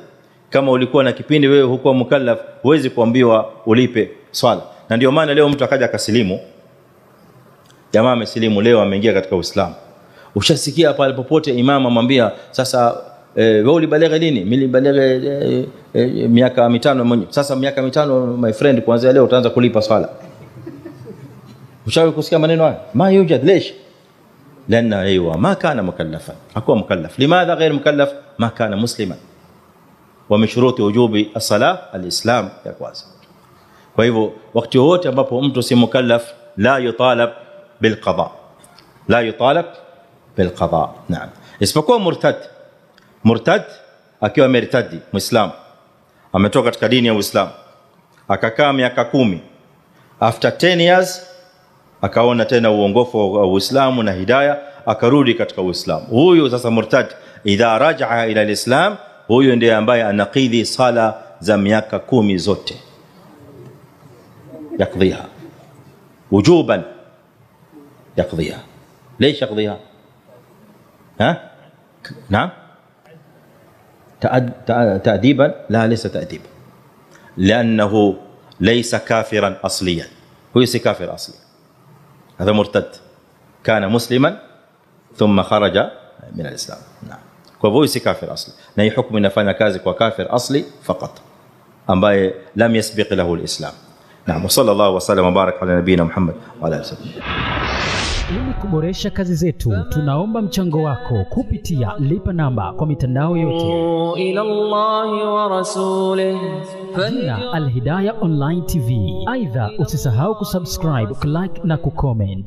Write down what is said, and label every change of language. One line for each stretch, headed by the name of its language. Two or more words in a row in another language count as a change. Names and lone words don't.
Swahili: Kama ulikuwa na kipindi wewe hukuwa mukallaf, huwezi kuambiwa ulipe swala. Na ndio maana leo mtu akaja akasilimu, jamaa amesilimu leo ameingia katika Uislamu, ushasikia pale popote imam amwambia sasa wewe ulibalegha lini? Mimi nilibalegha miaka 5 mwenyewe. Sasa miaka 5
English: my friend,
Swahili: kuanzia leo utaanza kulipa swala. Ushawahi kusikia maneno haya?
Arabic: ما يوجد ليش لنا أيوا ما كان مكلفا,
Swahili: hakuwa mukallaf.
Arabic: لماذا غير مكلف؟ ما كان مسلما. ومن شروط وجوب الصلاة الإسلام
Swahili: ya kwanza. Kwa hivyo wakati wote ambapo mtu si mukallaf
Arabic: لا يطالب بالقضاء، لا يطالب بالقضاء.
Swahili: Naam, isipokuwa murtad akiwa mertadi muislam, ametoka katika dini ya Uislamu akakaa miaka 10,
English: after 10 years
Swahili: akaona tena uongofu wa Uislamu na hidayah, akarudi katika Uislamu. Huyu sasa murtad,
Arabic: إذا رجع إلى الإسلام,
Swahili: huyu ndiye ambaye anaqidhi sala za miaka 10 zote,
Arabic: يقضيها وجوبا، يقضيها. ليش يقضيها؟ ها؟ نعم؟ تأديبا؟ لا، ليس تأديبا، لأنه ليس كافرا أصليا. هو ليس كافر أصلي، هذا مرتد، كان مسلما ثم خرج من الإسلام. نعم، هو ليس كافر أصلي، نهي حكم نفانا كازك وكافر أصلي فقط أما لم يسبق له الإسلام. نعم، وصلى الله وسلم وبارك على نبينا محمد وعلى آله وسلم.
Swahili: Ili kuboresha kazi zetu, tunaomba mchango wako kupitia lipa namba kwa mitandao yote.
Arabic: إلى الله ورسوله
Swahili: Jina Al-Hidayah Online TV. Aidha, usisahau kusubscribe, kulike na kucomment.